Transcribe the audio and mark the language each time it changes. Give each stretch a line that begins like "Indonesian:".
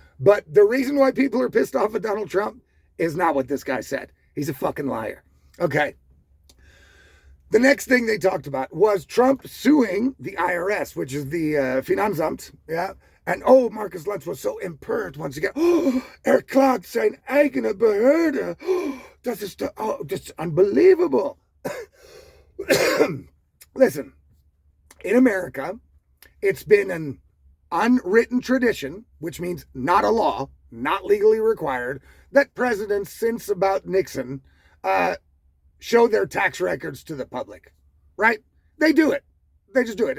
English: But the reason why people are pissed off at Donald Trump is not what this guy said. He's a fucking liar. Okay. The next thing they talked about was Trump suing the IRS, which is the Finanzamt. Yeah. And Marcus Lanz was so
German: empört
English: once again.
German: Klagt sein eigene Behörde. Das ist
English: unbelievable. Listen, in America, it's been an unwritten tradition, which means not a law, not legally required, that presidents since about Nixon show their tax records to the public, right? They do it. They just do it.